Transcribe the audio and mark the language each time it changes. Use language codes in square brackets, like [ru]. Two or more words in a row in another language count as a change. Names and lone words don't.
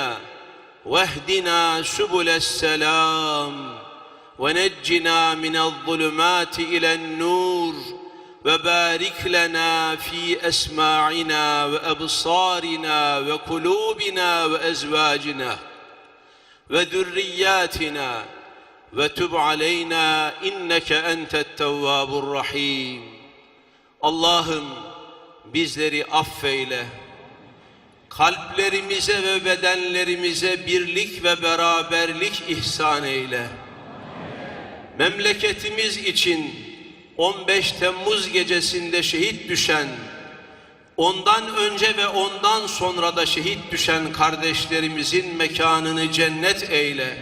[ar] واهدنا سبل السلام ونجنا من الظلمات إلى النور وبارك لنا في أسماعنا وأبصارنا وقلوبنا وأزواجنا وذرياتنا وتب علينا إنك أنت التواب الرحيم. [tr] Allah'ım bizleri affeyle. Kalplerimize ve bedenlerimize birlik ve beraberlik ihsan eyle. Memleketimiz için 15 Temmuz gecesinde şehit düşen, ondan önce ve ondan sonra da şehit düşen kardeşlerimizin mekanını cennet eyle.